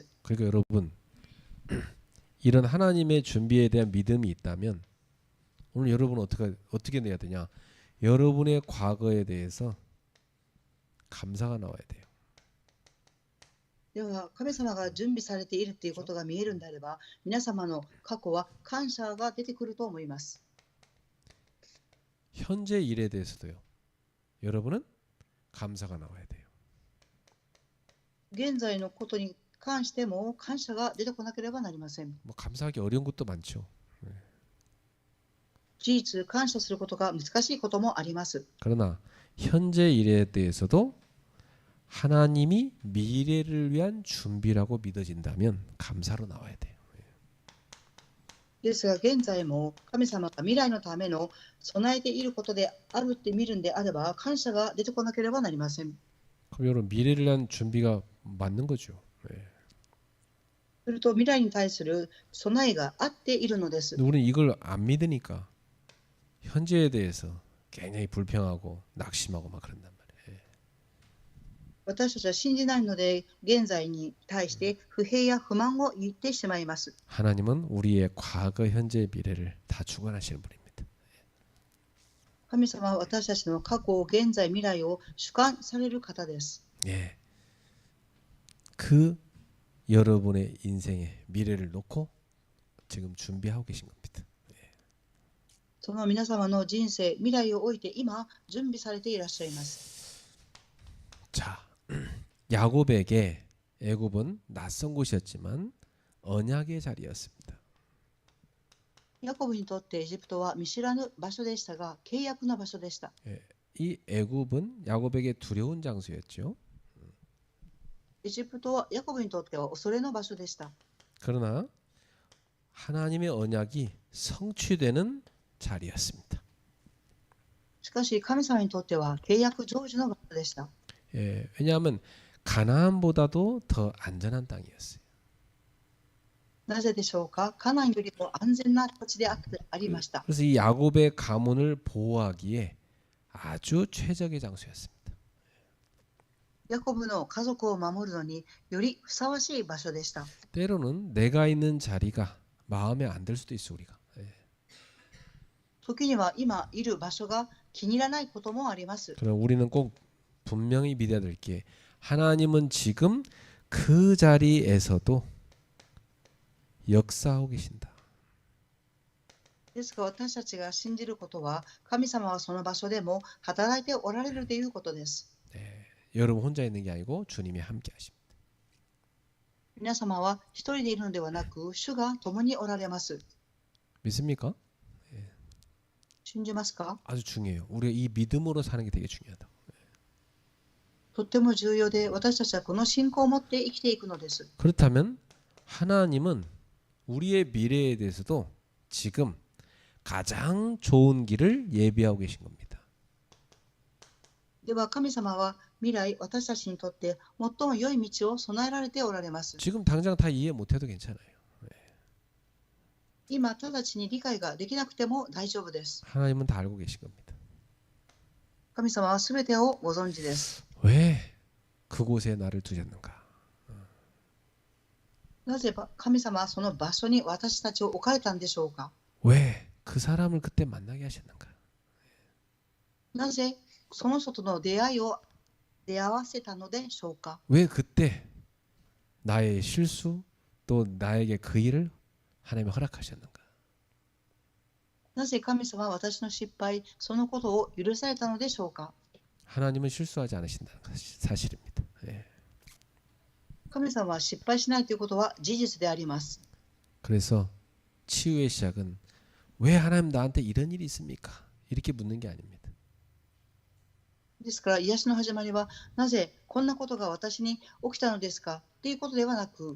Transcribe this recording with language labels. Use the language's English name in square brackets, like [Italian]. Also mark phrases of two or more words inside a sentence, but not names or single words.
[Korean] 그러니까 여러분 이런 하나님의 준비에 대한 믿음이 있다면 오늘 여러분은 어떻게 내야 되냐? 여러분의 과거에 대해서 감사가 나와야 돼요. [Japanese] では神様が準備されているということが見えるんであれば、皆様の過去は感謝が出てくると思います。 [Korean] 현재 일에 대해서도요. 여러분은 감사가 나와야 돼요. [Japanese] 現在のことに関しても感謝が出てこなければなりません。 [Korean] 뭐 감사하기 어려운 것도 많죠. [Japanese] 事実、感謝することが難しいこともあります。 [Korean] 그러나 현재 일에 대해서도 하나님이 미래를 위한 준비라고 믿어진다면 감사로 나와야 돼요. [Japanese] ですが現在も神様が未来のための備えていることであるって見るんであれば感謝が出てこなければなりません。 [Korean] 그럼 여러분 미래를 위한 준비가 맞는 거죠. [Japanese] すると未来に対する備えがあっているのです。 [Korean] 근데 우리는 이걸 안 믿으니까 현재에 대해서 굉장히 불평하고 낙심하고 막 그런단 말이에요. [Japanese] 私たちは信じないので、現在に対して不平や不満を言ってしまいます。 [Korean] 하나님은 우리의 과거, 현재, 미래를 다 주관하시는 분입니다. [Japanese] 神様は私たちの過去、現在、未来を主観される方です。 [Korean] 예, 그 여러분의 인생의 미래를 놓고 지금 준비하고 계신 겁니다. [Japanese] その皆様の人生、未来を置いて今、準備されていらっしゃいます。 [Korean] 자, 야곱에게 애굽은 낯선 곳이었지만 언약의 자리였습니다. [Japanese] ヤコブにとってエジプトは見知らぬ場所でしたが、契約の場所でした。 [Korean] 예, 이 애굽은 야곱에게 두려운 장소였죠. [Japanese] エジプトはヤコブにとっては恐れの場所でした。 [Korean] 그러나 하나님의 언약이 성취되는 자리였습니다. [Japanese] しかし神様にとっては契約成就の場所でした。 [Korean] 예, 왜냐하면 가나안보다도 더 안전한 땅이었어요. [Japanese] なぜでしょうか。カナンよりも安全な土地でありました。 [Korean] 그래서 이 야곱의 가문을 보호하기에 아주 최적의 장소였습니다. [Japanese] ヤコブの家族を守るのによりふさわしい場所でした。 [Korean] 때로는 내가 있는 자리가 마음에 안 들 수도 있어 우리가. 예. [Japanese] 時には今いる場所が気に入らないこともあります。 [Korean] 그럼 우리는 꼭 분명히 믿어야 될 게 하나님은 지금 그 자리에서도 역사하고 계신다. [Japanese] ですが私たちが信じることは、神様はその場所でも働いておられるということです。 [Korean] 네, 여러분 혼자 있는 게 아니고 주님이 함께 하십니다. [Japanese] 皆様は一人でいるのではなく、主が共におられます。 [Korean] 믿습니까? [Japanese] 信じますか。 [Korean] 아주 중요해요. 우리가 이 믿음으로 사는 게 되게 중요하다. [Japanese] とっても重要で、私たちはこの信仰を持って生きていくのです。 [Korean] 그렇다면 하나님은 우리의 미래에 대해서도 지금 가장 좋은 길을 예비하고 계신 겁니다. [Japanese] では神様は未来、私たちにとって最も良い道を備えられておられます。 [Korean] 지금 당장 다 이해 못해도 괜찮아요. [Japanese] 今直ちに理解ができなくても大丈夫です。 [Korean] 하나님은 다 알고 계신 겁니다. [Japanese] 神様はすべてをご存知です。 [Korean] 왜 그곳에 나를 두셨는가? [Japanese] なぜ神様はその場所に私たちを置かれたんでしょうか。 [Korean] 왜 그 사람을 그때 만나게 하셨는가? [Japanese] なぜその人との出会いを出会わせたのでしょうか。 [Korean] 왜 그때 나의 실수 또 나에게 그 일을 하나님이 허락하셨는가? [Japanese] なぜ神様は私の失敗、そのことを許されたのでしょうか。 [Korean] 하나님은 실수하지 않으신다는 것이 사실입니다. 예. [Japanese] 神様は失敗しないということは事実であります。 [Korean] 그래서 치유의 시작은 왜 하나님 나한테 이런 일이 있습니까? 이렇게 묻는 게 아닙니다. [Japanese] ですから癒しの始まりは、なぜこんなことが私に起きたのですかということではなく、